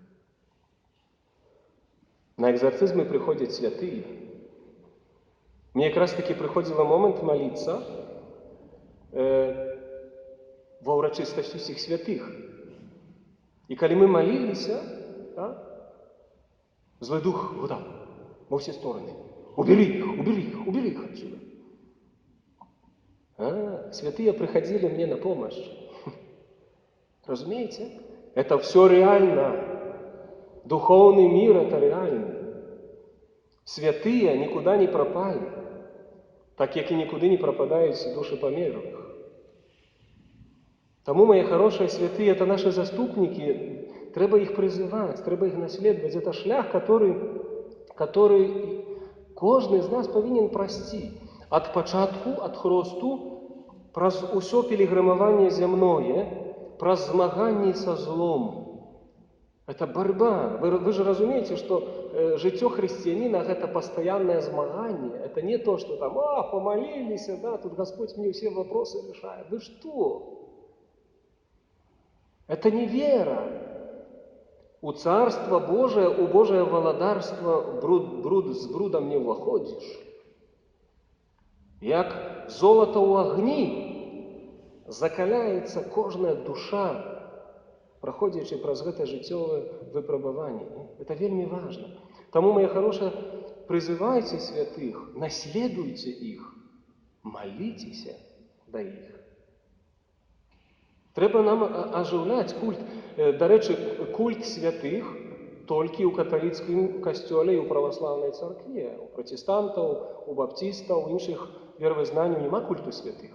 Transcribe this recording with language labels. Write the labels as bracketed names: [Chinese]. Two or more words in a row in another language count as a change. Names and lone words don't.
[Belarusian] На экзарцызмы прыходзяць святыя. Мне якраз таки прыходзіла момант маліцца ва ўрачыстасць усіх святых. І калі мы маліліся, злы дух гудаў [Russian] во все стороны. Убери их отсюда. Святые приходили мне на помощь. Разумеете? Это все реально. Духовный мир – это реально. Святые никуда не пропали, так як и никуда не пропадают души померлых. Тому, мои хорошие святые, это наши заступники. Треба их призывать, треба их наследовать. [Belarusian] Это шлях, который кожны з нас павінен прайсці ад пачатку, ад хросту, праз усё пілігрымаванне зямное, праз змаганне са злом. [Russian] Это борьба. Вы же разумеете, что [Belarusian] жыццё хрысціяніна – гэта пастаяннае змаганне. [Russian] Это не то, что там, помолились, да, тут Господь мне все вопросы решает. Вы что? Это не вера. [Belarusian] У [Russian] Царства Божие, [Belarusian] у Божие валадарства с брудом не ўваходзіш. Як золото ў агні закаляецца кожная душа, праходзячы праз гэта жыццёвае выпрабаванне. [Russian] Это вельмі важно. Таму, мои хорошие, призывайте святых, наследуйте их, [Belarusian] молитеся да іх. Трэба нам ажыўляць культ. Дарэчы, культ святых толькі ў каталіцкім касцёле і ў праваслаўнай царкве. У пратэстантаў, у баптыстаў, у іншых веравызнанняў няма культу святых.